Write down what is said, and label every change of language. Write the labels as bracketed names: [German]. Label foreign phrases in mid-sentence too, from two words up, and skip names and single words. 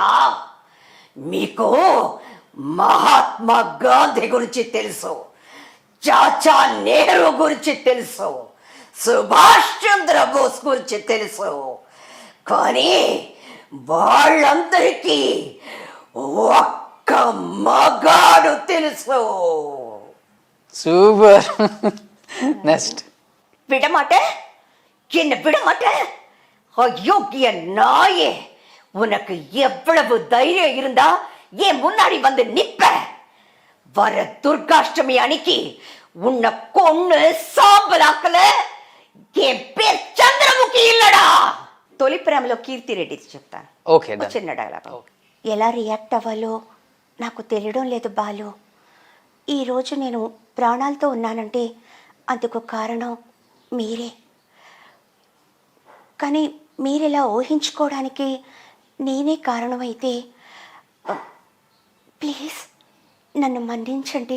[Telugu] మీకు మహాత్మా గాంధీ గురించి తెలుసు, చాచా నెహ్రూ గురించి తెలుసు, సుభాష్ చంద్రబోస్ గురించి తెలుసు, కానీ వాళ్ళందరికీ ఒక్క మగాడు తెలుసు. [English] Super. Next. [Tamil] விடமாட்ட, என்ன விடமாட்ட? அயோக்கிய நாயே, உனக்கு எவ்வளவு தைரியம் இருந்தா ஏன் முன்னாடி வந்து நிப்ப? வர துர்காஷ்டமி அன்னைக்கு உன்னை கொன்னு சாம்பலாக்கல என் பேர் చంద్రముఖి இல்லடா. [Telugu] తొలి ప్రేమలో కీర్తి రెడ్డి చెప్తాను. ఓకే, చిన్న డైలాగ్. ఎలా రియాక్ట్ అవ్వాలో నాకు తెలియడం లేదు బాలు. ఈరోజు నేను ప్రాణాలతో ఉన్నానంటే అందుకు కారణం మీరే. కానీ మీరిలా ఊహించుకోవడానికి నేనే కారణమైతే ప్లీజ్ నన్ను మన్నించండి.